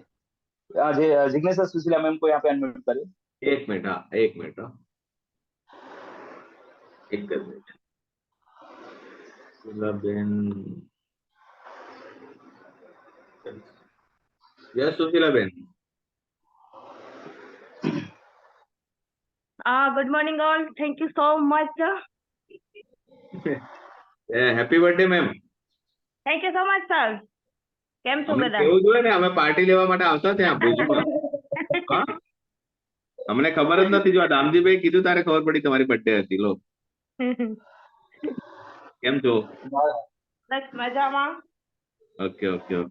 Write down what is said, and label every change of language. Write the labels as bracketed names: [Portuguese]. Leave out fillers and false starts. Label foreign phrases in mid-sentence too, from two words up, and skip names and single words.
[Hindi] आज जिग्नेश सर सुशीला मैम को यहाँ पे अनम्यूट करें। एक मिनट, हाँ, एक मिनट, हाँ, एक मिनट। सुशीलाबेन, यस सुशीलाबेन। [English] Good morning all. Thank you so much. Happy birthday ma'am. Thank you so much, sir. [Gujarati] કેમ છો અમને બધા? કેવું જોઈએ ને, અમે પાર્ટી લેવા માટે આવતા ત્યાં ભુજમાં. હા, અમને ખબર જ નથી. જો આ દામજીભાઈ કીધું તારે ખબર પડી તમારી બર્થડે હતી. લો, કેમ છો? બસ મજામાં. [English] OK OK OK.